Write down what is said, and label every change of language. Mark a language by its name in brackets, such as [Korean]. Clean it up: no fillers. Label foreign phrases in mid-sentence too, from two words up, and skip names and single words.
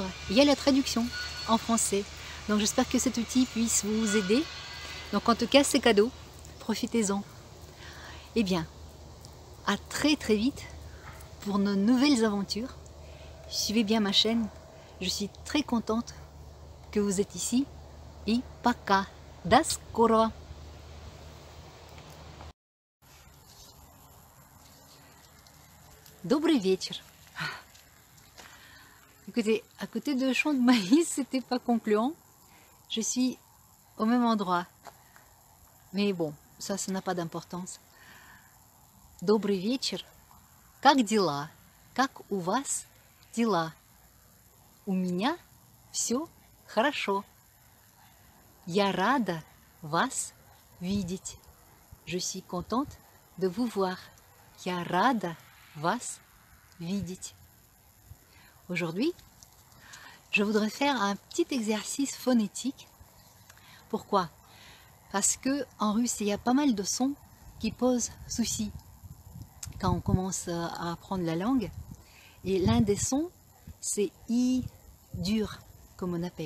[French] Il y a la traduction en français, donc j'espère que cet outil puisse vous aider. Donc en tout cas c'est cadeau, profitez-en. Et bien, à très très vite pour nos nouvelles aventures. Suivez bien ma chaîne, je suis très contente que vous êtes ici. [Russian] Et пока, до скорого. Добрый вечер. [French] Écoutez, à côté de champs de maïs, c'était pas concluant. Je suis au même endroit. Mais bon, ça n'a pas d'importance. [Russian] Добрый вечер. Как дела? Как у вас дела? У меня все хорошо. Я рада вас видеть. [French] Je suis contente de vous voir. [Russian] Я рада вас видеть. [French] Aujourd'hui, je voudrais faire un petit exercice phonétique. Pourquoi? Parce que en russe, il y a pas mal de sons qui posent souci quand on commence à apprendre la langue. Et l'un des sons, c'est I dur, comme on appelle.